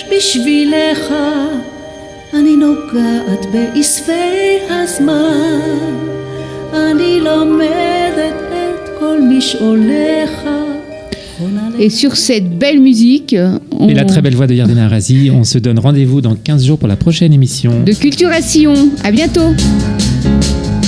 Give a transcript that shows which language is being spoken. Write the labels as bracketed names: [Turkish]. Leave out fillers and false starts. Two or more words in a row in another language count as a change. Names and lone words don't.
[Hebrew] בשבילך, אני נוגעת באספי הזמן, אני לומדת את כל משעוליך. [French] Et sur cette belle musique, et la très belle voix de Yardena Arazi, on se donne rendez-vous dans 15 jours pour la prochaine émission de Culturation. À bientôt.